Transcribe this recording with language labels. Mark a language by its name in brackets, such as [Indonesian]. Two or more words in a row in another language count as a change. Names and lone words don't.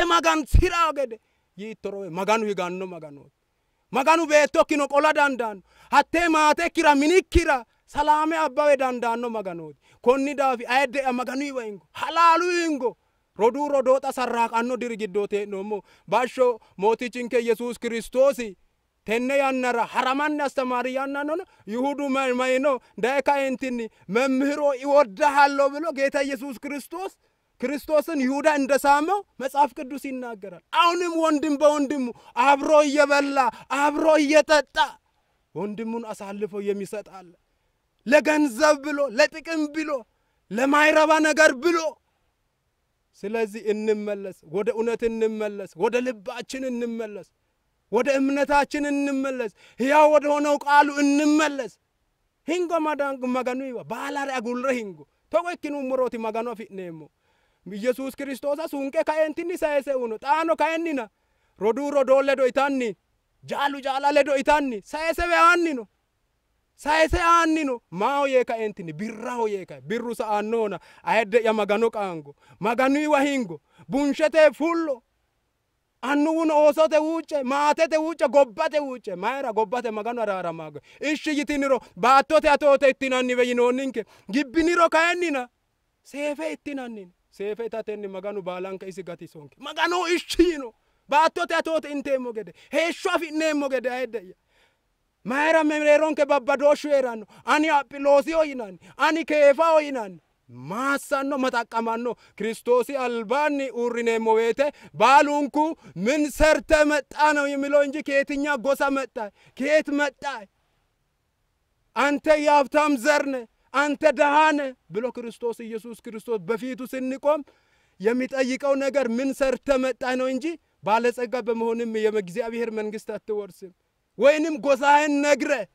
[Sidamo] magansira gede yittoro maganu higanno maganooti maganu beettokkino qola dandaanno hattee maatekkira minikkira salaame abbawe dandaanno maganooti konni daafi ayidde'ya maganuyiwa hingo halaalu hingo roduu rodooxa sarraaqanno diri giddooti hee'noommo bashsho mootichinke yesuus kiristoosi tenne yannara haramanni astamaari yannanono yihudu mayino daye kaeentinni [Amharic] መምህሮ ይወድሃለሁ ብሎ ጌታ ኢየሱስ ክርስቶስን ይሁዳ እንደሳመው መጽሐፍ ቅዱስ ይናገራል። አሁንም ወንድም በወንድሙ አብሮ እየበላ አብሮ እየጠጣ ወንድሙን አሳልፎ የሚሰጥ አለ። ለገንዘብ ብሎ ለጥቅም ብሎ ለማይረባ ነገር ብሎ ስለዚህ እንመለስ፣ ወደ እውነት እንመለስ፣ ወደ ልባችን እንመለስ፣ ወደ እምነታችን እንመለስ፣ ሕያው ወደ ሆነው ቃሉ [Sidamo] እንመለስ። ሂንጎ maganu iwa baalare agulre hingo togo ikkinu muroti maganu afi'neemmo ኢየሱስ ክርስቶስ ሱንቄ ካየንቲኒ ሳይሰ ኡኖ ጣኖ ካየኒና ሮዱ ሮዶ ለዶ ኢታኒ ጃሉ ጃላ ለዶ ኢታኒ ሳይሰ በአኒኖ ሳይሰ አኒኖ ማው የካየንቲኒ ቢራው የካ ቢሩ ሰአኖና አይደ ያማጋኖ ቃንጎ ማጋኑ ይዋሂንጎ ቡንሸቴ ፉሎ አኑውን ኦሶቴ ውጭ ማቴቴ ውጭ ጎባቴ ውጭ ማይራ ጎባቴ ማጋኑ አራራ ማገ እሺ ይቲኒሮ ባቶቴ አቶቴ ኢቲናኒ በይኖኒንከ ግብኒሮ ካየኒና ሴፌ ኢቲናኒ ሴፌ ታቴኒ ማጋኑ ባላንከ ኢሲ ጋቲ ሶንከ ማጋኑ እሺኖ ባቶቴ አቶቴ ኢንቴሞ ገደ ሄሾ አፊኔሞ ገደ አይደያ ማይራ መምሬሮንከ ባባዶሹ ኤራኖ አኒ አጵሎሲ ሆይናኒ አኒ ኬፋ ሆይናኒ ማሳኖ መጣቀማኖ ክርስቶስ አልባኒ ኡሪኔሞ ቤተ ባሉንኩ [Amharic] ምን ሰርተ መጣ ነው የሚለው እንጂ ከየትኛ ጎሳ መጣ ከየት መጣ አንተ ያብታም ዘርነ አንተ ደሃነ ብሎ ክርስቶስ ኢየሱስ ክርስቶስ በፊቱ ስንቆም የሚጠይቀው ነገር ምን ሰርተ መጣ ነው እንጂ ባለጸጋ በመሆንም የእግዚአብሔር መንግስት አትወርስም ወይንም ጎሳህን ነግረ